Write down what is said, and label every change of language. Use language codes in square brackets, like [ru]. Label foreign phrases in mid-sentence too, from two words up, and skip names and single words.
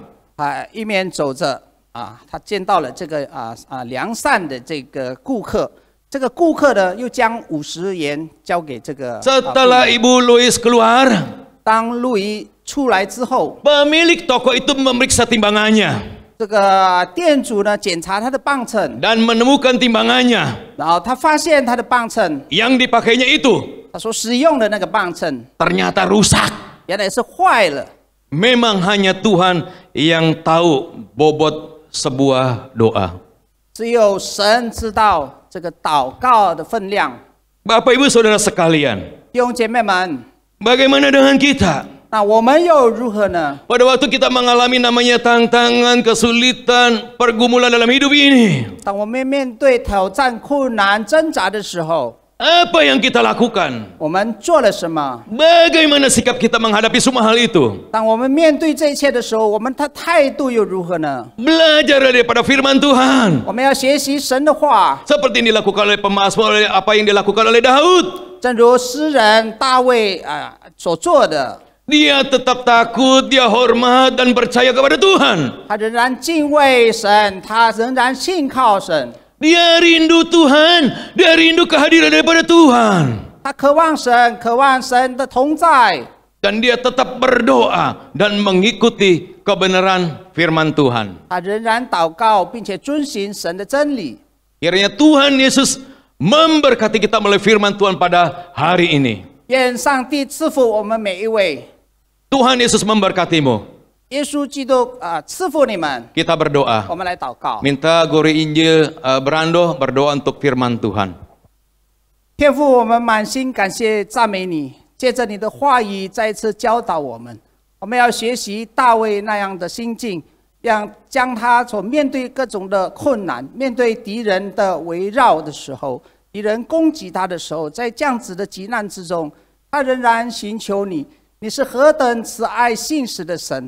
[zh] 一面走着他见到了这个良善的这个顾客，这个顾客呢又将50元交给这个。 [id] Setelah Ibu Louis keluar, [zh] 当路易出来之后， [id] pemilik toko itu memeriksa timbangannya [zh] 这个店主呢检查他的磅秤， [id] dan menemukan timbangannya [zh] 然后他发现他的磅秤， [id] yang dipakainya itu [zh] 他所使用的那个磅秤 [id] ternyata rusak. [zh] 原来是坏了。 [id] Memang hanya Tuhan yang tahu bobot sebuah doa. [zh] 只有神知道这个祷告的分量。 [id] Bapak Ibu Saudara sekalian, [zh] 弟兄姐妹们， [id] bagaimana dengan kita? [zh] 那我们又如何呢？ [id] Pada waktu kita mengalami namanya tantangan, kesulitan, pergumulan dalam hidup ini, [zh] 当我们面对挑战、困难、挣扎的时候， [id] apa yang kita lakukan? [zh] 我们做了什么？ [id] Bagaimana sikap kita menghadapi semua hal itu? [zh] 当我们面对这一切的时候，我们的态度又如何呢？ [id] Belajar daripada firman Tuhan. [zh] 我们要学习神的话， [id] Seperti yang dilakukan oleh pemazmur, apa yang dilakukan oleh Daud. [zh] 正如诗人大卫所做的， [id] Dia tetap takut, dia hormat dan percaya kepada Tuhan. [zh] 他仍然敬畏神，他仍然信靠神， [id] Dia rindu Tuhan, dia rindu kehadiran daripada Tuhan. [zh] 他渴望神的同在， [id] Dan dia tetap berdoa dan mengikuti kebenaran firman Tuhan. [zh] 他仍然祷告，并且遵循神的真理。 [id] Kiranya Tuhan Yesus memberkati kita melalui firman Tuhan pada hari ini. [zh] 愿上帝赐福我们每一位。 [id] Tuhan Yesus memberkatimu. [zh] 耶稣基督赐福你们。 [id] Kita berdoa. [zh] 我们来祷告。 [id] Minta Guru Injil Brando berdoa untuk firman Tuhan. [zh] 天父，我们满心感谢赞美你，借着你的话语再一次教导我们，我们要学习大卫那样的心境，将他所面对各种的困难，面对敌人的围绕的时候，敌人攻击他的时候，在这样子的急难之中，他仍然寻求你，你是何等慈爱信实的神。